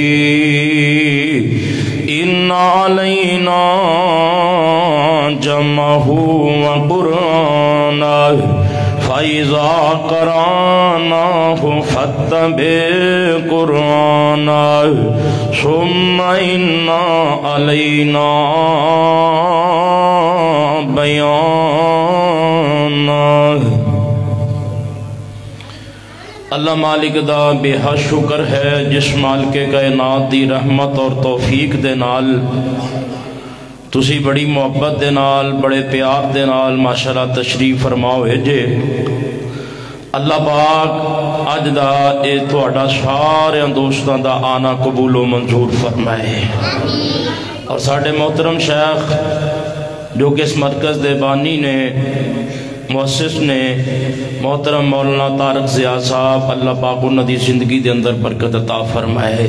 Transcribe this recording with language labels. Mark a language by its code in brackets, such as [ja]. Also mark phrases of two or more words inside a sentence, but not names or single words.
[ar] إن علينا جمعه وقرآنه فإذا قرأناه فاتبع قرآنه ثم إن علينا بیانہ۔ [pa] اللہ مالک دا بے حد شکر ہے جس مالک کائنات دی رحمت اور توفیق دے نال تسی بڑی محبت دے نال بڑے پیار دے نال ماشاءاللہ تشریف فرماؤ ہے جے اللہ پاک اج دا اے تہاڈا سارے دوستاں دا آنا قبول و منظور فرمائے اور ساڈے محترم شیخ جو کہ اس مرکز دے بانی نے مؤسس نے محترم مولانا طارق ضیاء صاحب اللہ پاک انہاں دی زندگی دے اندر برکت عطا فرمائے